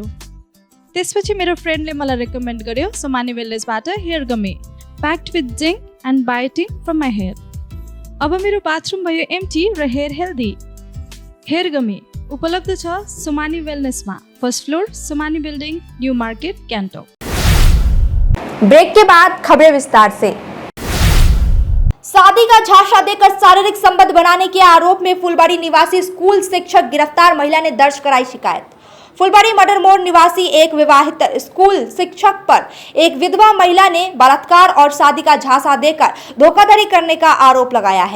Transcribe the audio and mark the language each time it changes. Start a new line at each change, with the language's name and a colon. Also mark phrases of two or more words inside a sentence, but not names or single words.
Nepali: त्यसपछि मेरो फ्रेन्डले मलाई रेकमेन्ड गर्यो सुमानी वेलनेसबाट
English: hair gummy, packed with zinc and biotin from my hair.
Nepali: अब मेरो बाथरुम भयो एम्टी र
English: hair healthy. hair gummy
Nepali: उपलब्ध छ सुमानी वेलनेसमा,
English: first floor,
Nepali: सुमानी बिल्डिङ, न्यू मार्केट, क्यान्टोक।
Hindi: ब्रेक के बाद खबरें विस्तार से। शादी का झांसा देकर शारीरिक संबंध बनाने के आरोप में फुलबाड़ी निवासी स्कूल शिक्षक गिरफ्तार, महिला ने दर्ज कराई शिकायत। फुलबाड़ी मर्डर मोड़ निवासी एक विवाहित स्कूल शिक्षक पर एक विधवा महिला ने बलात्कार और शादी का झांसा देकर धोखाधड़ी करने का आरोप लगाया है।